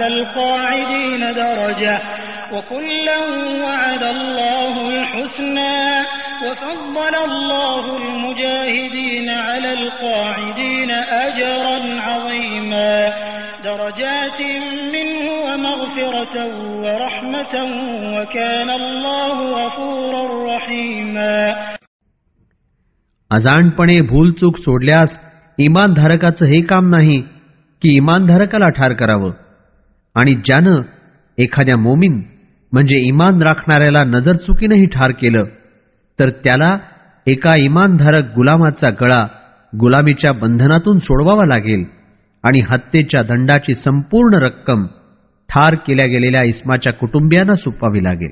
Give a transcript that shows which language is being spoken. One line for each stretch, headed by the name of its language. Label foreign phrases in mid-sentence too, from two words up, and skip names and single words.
Arabic: القاعدين درجة وكلا وعد الله الحسنى وفضل الله المجاهدين على القاعدين أجرا عظيما درجات منه ومغفرة ورحمة وكان الله غفورا رحيما
Marathi: अजाणपणे भूलचूक सोडल्यास इमानधारकाचं हे काम नाही की इमानधारकाला ठार करावं आणि ज्यानं एखाद्या मोमीन म्हणजे इमान राखणाऱ्याला नजर चुकीनंही ठार केलं तर त्याला एका इमानधारक गुलामाचा गळा गुलामीच्या बंधनातून सोडवावा लागेल आणि हत्येच्या दंडाची संपूर्ण रक्कम ठार केल्या गेलेल्या इस्माच्या कुटुंबियांना सुपवावी लागेल.